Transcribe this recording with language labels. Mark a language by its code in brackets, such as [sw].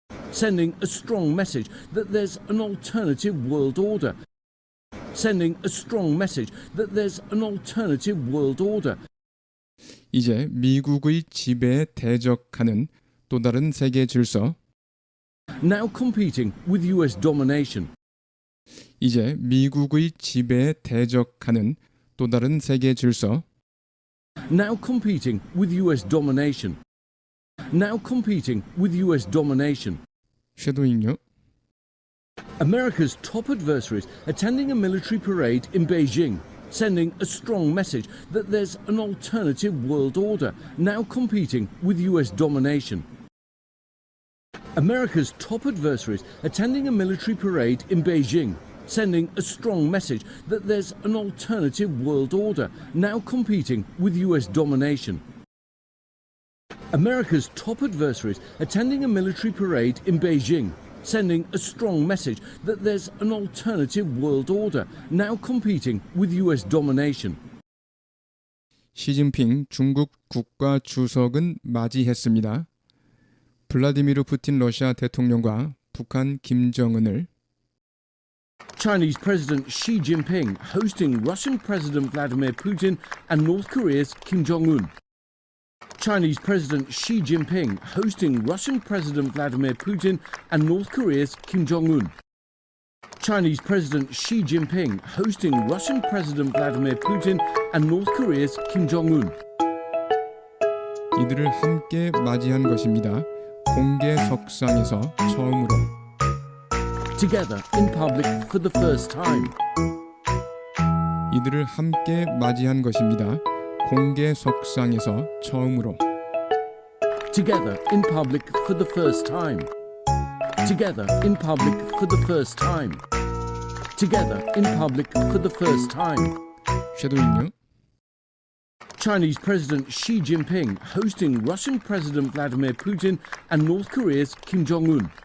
[en] Sending a strong message that there's an alternative world order. Sending a strong message that there's an alternative world order. [ko] 이제 미국의 지배에 대적하는 또 다른 세계 질서. [en] Now competing with US domination. [ko] 이제 미국의 지배에 대적하는 또 다른 세계 질서. [en] Now competing with US domination. Now competing with US domination. [ko] 섀도잉요. [en] America's top adversaries attending a military parade in Beijing, sending a strong message that there's an alternative world order, now competing with US domination. America's top adversaries attending a military parade in Beijing, sending a strong message that there's an alternative world order, now competing with US domination. America's top adversaries attending a military parade in Beijing, sending a strong message that there's an alternative world order, now competing with US domination. [ko] 시진핑 중국 국가 주석은 맞이했습니다. 블라디미르 푸틴 러시아 대통령과 북한 김정은을 [en] Chinese President Xi Jinping hosting Russian President Vladimir Putin and North Korea's Kim Jong-un. Chinese President Xi Jinping hosting Russian President Vladimir Putin and North Korea's Kim Jong-un. Chinese President Xi Jinping hosting Russian President Vladimir Putin and North Korea's Kim Jong-un. [ko] 이들을 함께 맞이한 것입니다. 공개석상에서 처음으로 [en] Together in public for the first time. [ko] 이들을 함께 맞이한 것입니다. 공개석상에서 처음으로 [en] Together in public for the first time. Together in public for the first time. Together in public for the first time. [ko] 섀도잉요. [en] Chinese President Xi Jinping hosting Russian President Vladimir Putin and North Korea's Kim Jong-un.